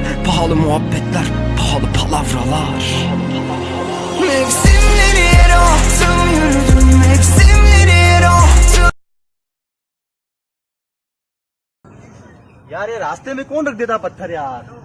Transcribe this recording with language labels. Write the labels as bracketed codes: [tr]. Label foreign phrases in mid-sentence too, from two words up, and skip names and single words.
[tr] pahalı muhabbetler, pahalı palavralar. Mevsimleri yere attım, yürüdüm mevsimleri yere attım. [hi] यार ये रास्ते में कौन रख देता पत्थर यार।